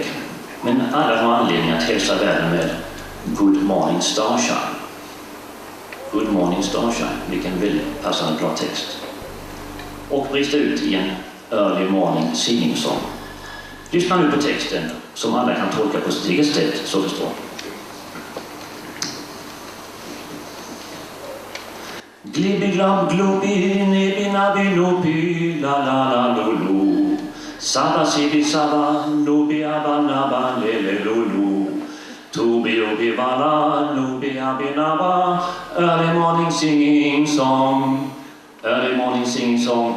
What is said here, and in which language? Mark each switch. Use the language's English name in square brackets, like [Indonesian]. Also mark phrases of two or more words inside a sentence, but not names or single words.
[Swedish] Men alla har anledning att hälsa världen med Good Morning Starshine. Good Morning Starshine, vilken väldigt passande bra text. Och brista ut i en [English] Early Morning Singing Song. [Swedish] Lyssna nu på texten som alla kan tolka på sitt eget sätt, så förstår. Glibbi-glabb, globbi, nibbi-nabbi-nobbi, la-la-la-lo-lo. Sabba-sibbi-sabba, nobbi-abba-nabba, le-le-lo-lo. Tobi-obi-valla, nobbi-abbi-nabba, [English] early morning singing song. Early morning singing song.